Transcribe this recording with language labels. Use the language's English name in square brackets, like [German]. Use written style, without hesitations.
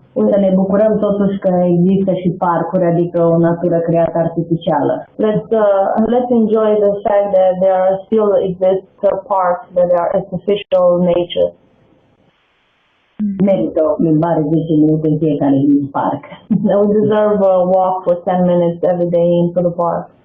[Romanian] Să ne bucurăm totuși că există și parcuri, adică o natură creată artificială. [English] Let's enjoy the fact that there still exist parks that are artificial nature. [Romanian] Merită o plimbare 10 minute în fiecare zi în parc. [English] We deserve a walk for 10 minutes every day into the park.